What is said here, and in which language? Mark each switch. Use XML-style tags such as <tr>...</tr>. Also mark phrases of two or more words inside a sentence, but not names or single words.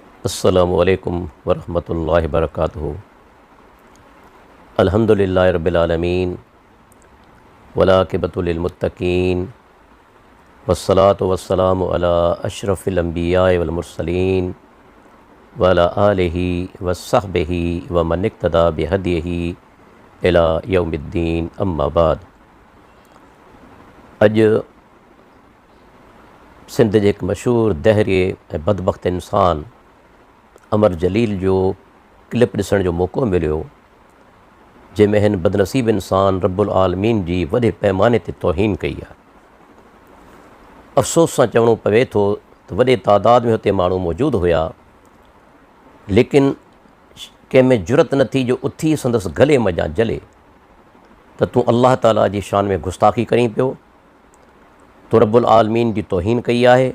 <ar>السلام علیکم ورحمۃ اللہ وبرکاتہ۔ الحمدللہ رب العالمین والعاقبۃ للمتقین والصلاۃ والسلام علی اشرف الانبیاء والمرسلین وعلی آلہ وصحبہ ومن اقتدی بہدیہ الی یوم الدین، اما بعد۔</ar> <sd>اج سندھ کے ایک مشہور دہری بدبخت انسان عمر جلیل جو کلپ ॾिसण جو موقع ملیو، जंहिंमें हिन बदनसीब इंसान रब्बुल आलमीन जी वॾे पैमाने ते तौहीन कई आहे। अफ़सोस सां चवणो पवे थो त वॾे तादाद में हुते माण्हू मौजूदु हुया, लेकिन कंहिंमें जुरत न थी जो उथी संदसि गले मञा जले त तूं अल्लाह ताला जी शान में गुस्ताखी करीं पियो, तो रब्बुल आलमीन जी तौहीन कई आहे।</sd>